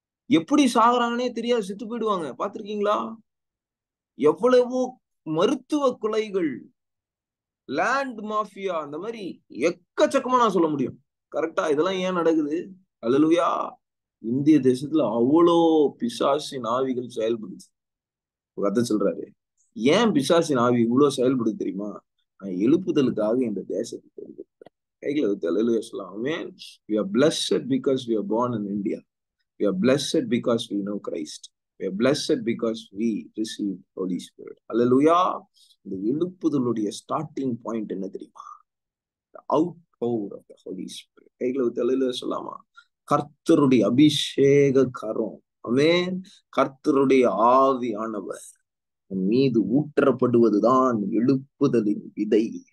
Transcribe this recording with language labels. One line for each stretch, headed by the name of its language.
Tamil: எப்படி சாகுறாங்கன்னே தெரியாது, செத்து போயிடுவாங்க. பாத்திருக்கீங்களா? எவ்வளவோ மருத்துவ கொலைகள், லேண்ட் மாஃபியா, அந்த மாதிரி எக்கச்சக்கமா நான் சொல்ல முடியும். கரெக்டா? இதெல்லாம் ஏன் நடக்குது? அல்லேலூயா. இந்திய தேசத்துல அவ்வளோ பிசாசின் ஆவிகள் செயல்படுது. கதை சொல்றாரு, ஏன் பிசாசின் ஆவி இவ்வளவு செயல்படுது தெரியுமா? நான் எழுப்புதலுக்காக இந்த தேசத்துக்கு வருது. கைகளை வைத்து அல்லேலூயா சொல்லலாம். Amen.
English: We are blessed because we are born in India. We are blessed because we know Christ. We are blessed because we receive Holy Spirit. Hallelujah.
Tamil: இந்த எழுப்புதலுடைய ஸ்டார்டிங் பாயிண்ட் என்ன தெரியுமா?
English: Outpour of the Holy Spirit.
Tamil: கைகளை வைத்து அல்லேலூயா சொல்லலாமா? கர்த்தருடைய அபிஷேக கரம். ஆமென். கர்த்தருடைய ஆவியானவர் மீது ஊற்றப்படுவதுதான் எழுப்புதலின் விதை.